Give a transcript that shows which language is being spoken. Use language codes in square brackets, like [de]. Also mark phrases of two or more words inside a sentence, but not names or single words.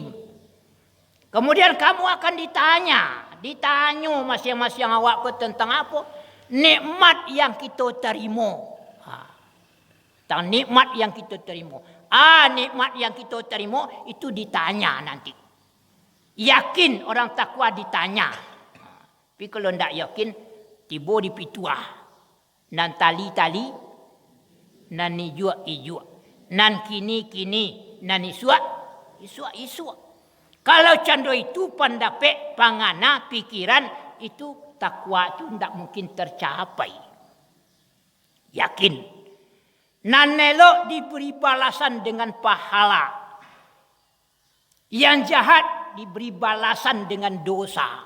[id] Kemudian kamu akan ditanya masing-masing awak tentang apa? Nikmat yang kita terima. Tentang nikmat yang kita terima. Nikmat yang kita terima itu ditanya nanti. Yakin orang takwa ditanya. Tapi kalau tidak yakin, [min] tiba di pituah. Nan tali-tali, nan ijua-ijua. nan kini nan isua. [id] Kalau cando itu pendapat pangana pikiran itu takwa itu tidak mungkin tercapai. Yakin. Nan elok diberi balasan dengan pahala. Yang jahat diberi balasan dengan dosa.